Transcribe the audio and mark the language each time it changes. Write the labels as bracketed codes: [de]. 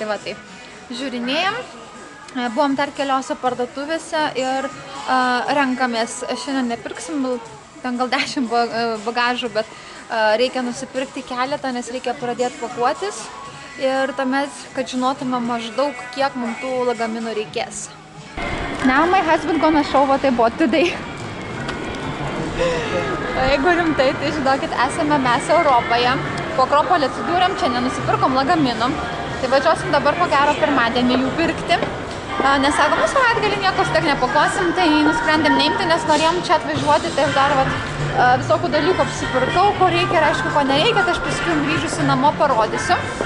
[lt] Tai va, tai žiūrinėjom. Buvom dar keliose parduotuvėse ir renkamės, šiandien nepirksim, ten gal 10 bagažų, bet reikia nusipirkti keletą, nes reikia pradėti pakuotis ir tuomet, kad žinotume maždaug, kiek mums tų lagaminų reikės. [en] Now my husband gonna show what I bought today. [lt] Jeigu rimtai, tai žinokit, esame mes Europoje, po Akropolį atsidūrėm, čia nenusipirkom lagaminų, tai važiuosim dabar ko gero pirmadienį jų pirkti. Nes sakom, savaitgalį nieko tiek nepakuosim, tai nusprendėm neimti, nes norėjom čia atvažiuoti, tai dar visokių dalykų apsipirkau, ko reikia ir aišku, ko nereikia, tai aš paskui grįžusi namo parodysiu.